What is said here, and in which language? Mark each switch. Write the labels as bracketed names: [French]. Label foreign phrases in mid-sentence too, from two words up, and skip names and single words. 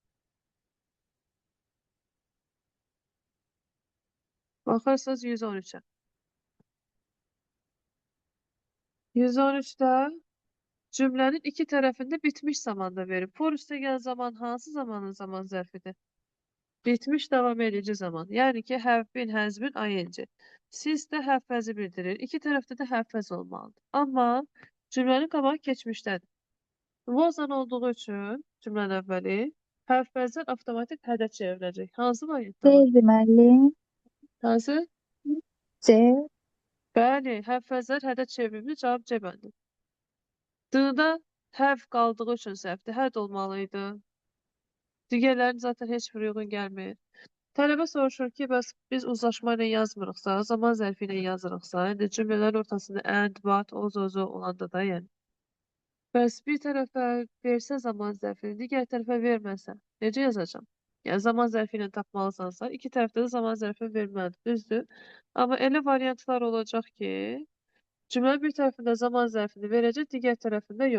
[Azerbaijani] Baxırsınız 113-ə. 113-də cümlənin iki tərəfində bitmiş zamanda verib. For üstə gəl zaman hansı zamanın zaman zərfidir? Bitmiş davam edici zaman. Yəni ki, [English] have been, has been, ing. [Azerbaijani] Since də [English] have has- [Azerbaijani] i bildirir. İki tərəfdə də [English] have has [Azerbaijani] olmalıdır. Amma cümlənin qabağı keçmişdədir. Was-an olduğu üçün cümlənin əvvəli [English] have has- [Azerbaijani] dən avtomatik had-ə çevriləcək. Hansı variantda var? Deyildi müəllim. Hansı? C. Bəli, [English] have has- [Azerbaijani] lər had-ə çevrilmiş, cavab C bəndi. D-da have qaldığı üçün səhvdir. Had olmalıydı. Digərlərin zaten heç bir uyğun gəlmir. Tələbə soruşur ki, bəs biz uzlaşma ilə yazmırıqsa, zaman zərfi ilə yazırıqsa, indi cümlələrin ortasında [English] and, but, [Azerbaijani] ozo olanda da yəni. Bəs bir tərəfə versə zaman zərfini, digər tərəfə verməsə, necə yazacağam? Yəni zaman zərfi ilə tapmalısansa, iki tərəfdə də zaman zərfi verməlidir, düzdür? Amma elə variantlar olacaq ki, cümlənin bir tərəfində zaman zərfini verəcək, digər tərəfində yox.